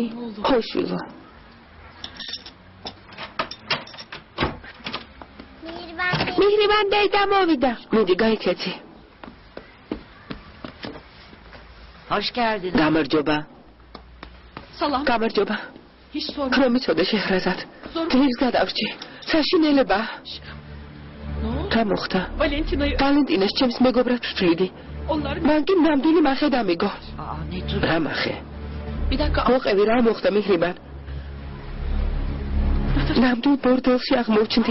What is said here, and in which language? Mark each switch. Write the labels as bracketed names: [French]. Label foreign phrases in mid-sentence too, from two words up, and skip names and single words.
[Georgian] ხოშვილო. მიჰრიბან დედა მოვიდა. მიდი გაიქეცი. [Turkish] Hoş geldin. [Georgian] გამარჯობა. Salam. გამარჯობა. [Turkish] Hiç sorma. [Georgian] რომ იცოდე შეხრაზად. დღეს გადავრჩი. საშინელება. რა მოხდა? ვალენტინას ჩემს მეგობრად ვფრიდი. მან კი ნამდვილი მახე დამიგო. რა მახე? მოყევი რა მოხდა მიჰრიბან? ნამდვილ ბორდელში აღმოჩნდი.